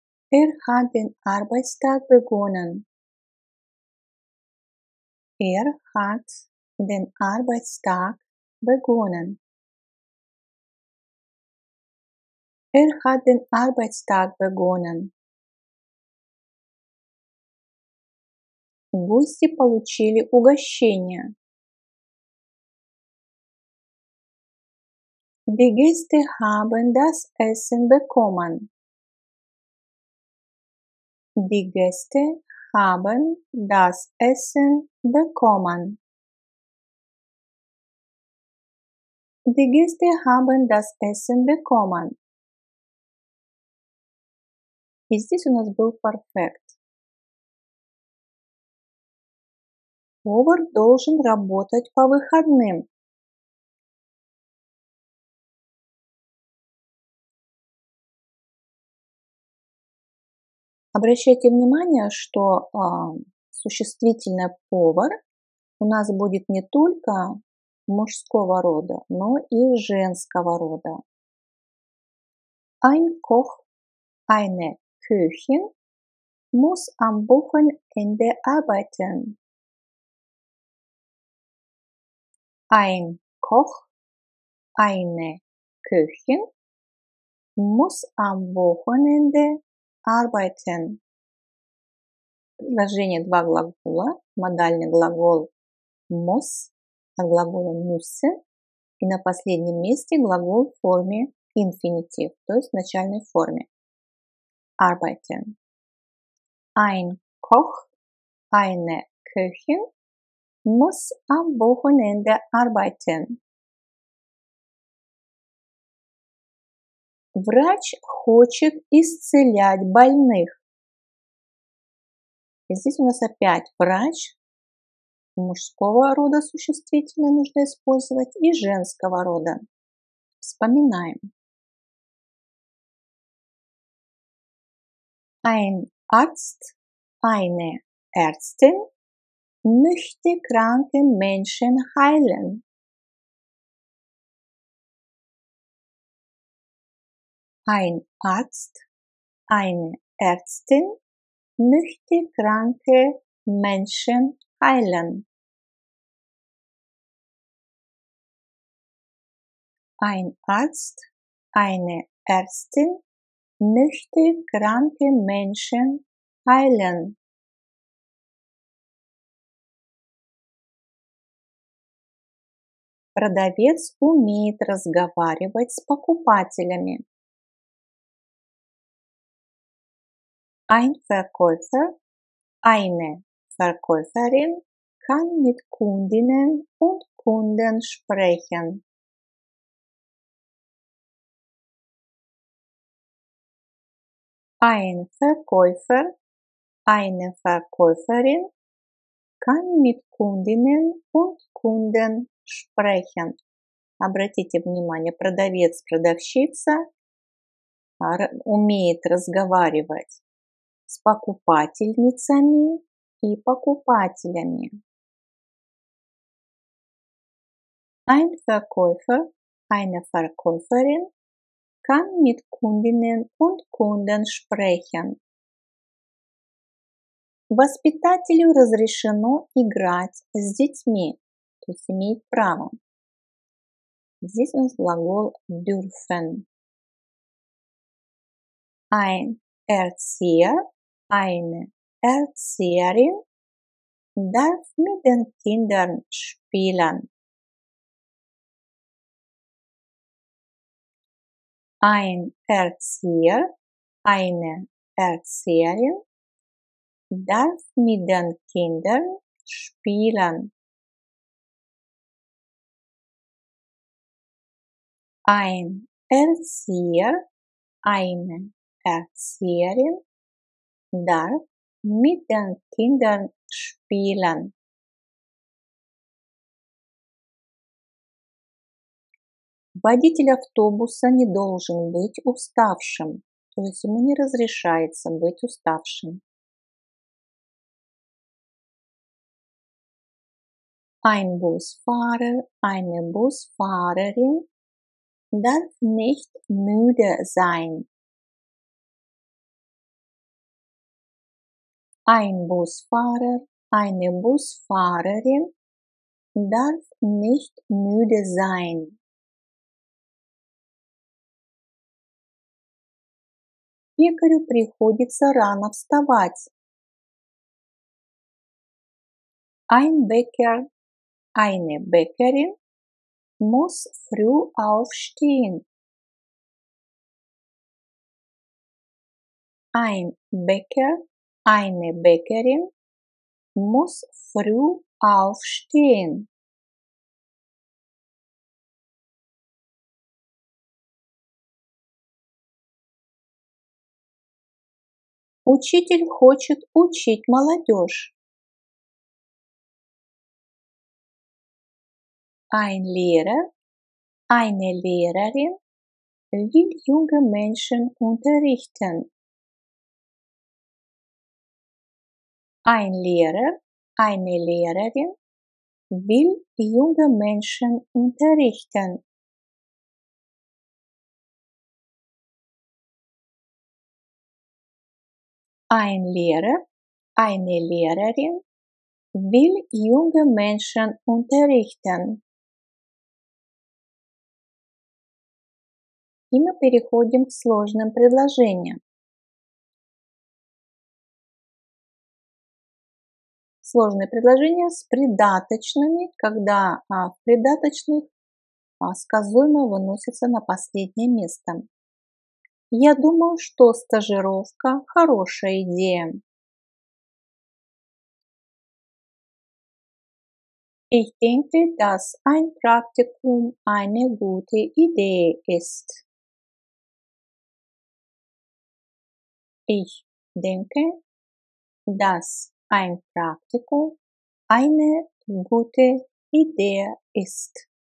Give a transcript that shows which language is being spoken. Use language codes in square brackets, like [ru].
[de] Er hat den Arbeitstag begonnen. Er hat den Arbeitstag begonnen. Er hat den Arbeitstag begonnen. [ru] Гости получили угощение. [de] Die Gäste haben das Essen bekommen. Die Gäste haben das Essen bekommen. Die Gäste haben das Essen bekommen. [ru] И здесь у нас был perfect. Повар должен работать по выходным. Обращайте внимание, что существительное повар у нас будет не только мужского рода, но и женского рода. [de] Ein Koch, eine Köchin muss am Wochenende arbeiten. Ein Koch, eine Köchin muss am Wochenende arbeiten. [ru] Предложение два глагола, модальный глагол muss от глагола müssen и на последнем месте глагол в форме инфинитив, то есть в начальной форме. [de] Arbeiten. Ein Koch, eine Köchin muss am Wochenende arbeiten. [ru] Врач хочет исцелять больных. И здесь у нас опять врач, мужского рода существительное нужно использовать и женского рода. Вспоминаем. Ein [de] Arzt, eine Ärztin möchte kranke Menschen heilen. Ein Arzt, eine Ärztin möchte kranke Menschen heilen. Ein Arzt, eine Ärztin möchte kranke Menschen heilen. [ru] Продавец умеет разговаривать с покупателями. [de] Ein Verkäufer, eine Verkäuferin kann mit Kundinnen und Kunden sprechen. Ein Verkäufer, eine Verkäuferin kann mit Kundinnen und Kunden sprechen. [ru] Обратите внимание, продавец, продавщица умеет разговаривать с покупательницами и покупателями. [de] Ein Verkäufer, eine Verkäuferin kann mit Kundinnen und Kunden sprechen. [ru] Воспитателю разрешено играть с детьми, то есть имеет право. Здесь у нас глагол dürfen. [de] Ein Erzieher, eine Erzieherin darf mit den Kindern spielen. Ein Erzieher, eine Erzieherin darf mit den Kindern spielen. Ein Erzieher, eine Erzieherin darf mit den Kindern spielen. [ru] Водитель автобуса не должен быть уставшим, то есть ему не разрешается быть уставшим. [de] Ein Busfahrer, eine Busfahrerin darf nicht müde sein. Ein Busfahrer, eine Busfahrerin darf nicht müde sein. [ru] Пекарю приходится рано вставать. [de] Ein Bäcker, eine Bäckerin muss früh aufstehen. Ein Bäcker, eine Bäckerin muss früh aufstehen. [ru] Учитель хочет учить молодежь. [de] Ein Lehrer, eine Lehrerin will junge Menschen unterrichten. Ein Lehrer, eine Lehrerin will junge Menschen unterrichten. Ein Lehrer, eine Lehrerin will junge Menschen unterrichten. [ru] И мы переходим к сложным предложениям. Сложные предложения с придаточными, когда в придаточных сказуемое выносится на последнее место. Я думаю, что стажировка хорошая идея. [de] Ich denke, dass ein Praktikum eine gute Idee ist. Ich denke, dass ein Praktikum eine gute Idee ist.